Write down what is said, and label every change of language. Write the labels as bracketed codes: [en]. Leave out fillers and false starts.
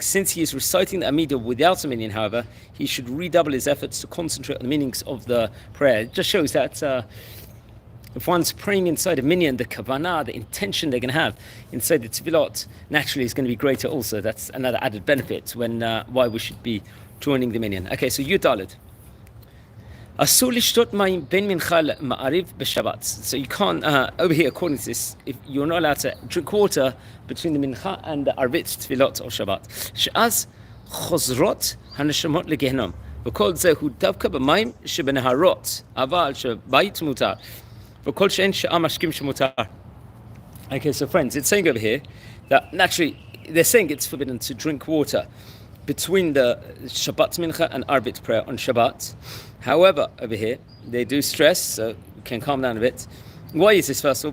[en] Since he is reciting the Amidah without a minyan, however, he should redouble his efforts to concentrate on the meanings of the prayer. It just shows that if one's praying inside a minyan, the kavanah, the intention they're going to have inside the tefillot, naturally is going to be greater also. That's another added benefit when why we should be joining the minyan. Okay, so Yud Daled. [he] אסור לשתות מים בין מנחה למעריב בשבת. [en] So you can't, over here, according to this, if you're not allowed to drink water between the mincha and the arvit tefillot of Shabbat. [he] שאז חוזרות הנשמות לגיהנום. וכל זה הוא דווקא במים שבנהרות, אבל שבית מותר. וכל שאין שעה משקים שמותר. [en] Okay, so friends, it's saying over here that naturally they're saying it's forbidden to drink water between the Shabbat Mincha and Arbit prayer on Shabbat. However, over here, they do stress, so we can calm down a bit. Why is this, first of all?